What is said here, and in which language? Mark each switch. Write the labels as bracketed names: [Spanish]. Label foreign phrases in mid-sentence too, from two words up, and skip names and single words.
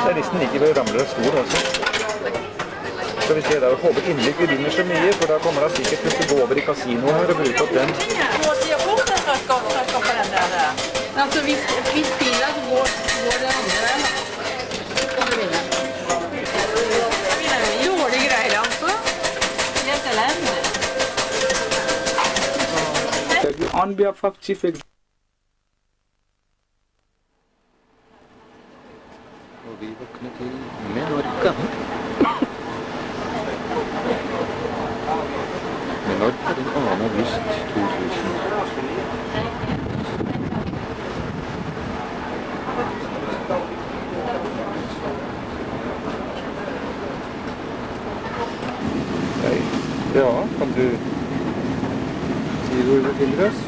[Norwegian] er nesten like ved ramler av stol også. Skal vi se da, jeg håper inderlig vi vinner så mye, for da kommer det sikkert til å gå over i kasino her og bruke opp den. Altså, hvis pila så går det andre veien, da. Dårlige greier, altså. Helt elendig. [English] On behalf of Chief Executive. [Norwegian] Og vi våkner til Menorca. Menorca den 2. august 2000. Ja, kan du si hvor vi befinner oss?